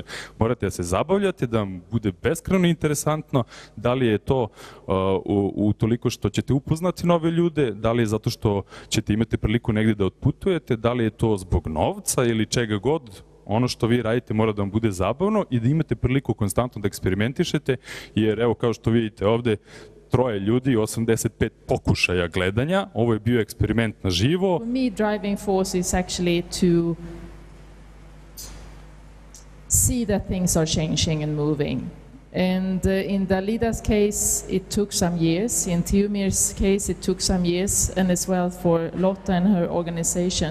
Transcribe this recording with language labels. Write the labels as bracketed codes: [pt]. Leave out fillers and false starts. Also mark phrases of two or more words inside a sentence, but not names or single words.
[sr] Morate da se zabavljate, da vam bude beskrajno interesantno, da li je to u toliko što ćete upoznati nove ljude, da li je zato što ćete imati priliku negdje da otputujete, da li je to zbog novca ili čega god. Ono što vi radite mora da vam bude zabavno i da imate priliku konstantno da eksperimentišete, jer evo kao što vidite ovde, 3 ljudi, 85 pokušaja gledanja. Ovo je bio eksperiment na živo. [en] For me, driving force is actually to see that things are changing and moving. And in Dalida's case, it took some years. In Tihomir's case, it took some years, and as well for Lotta and her organization.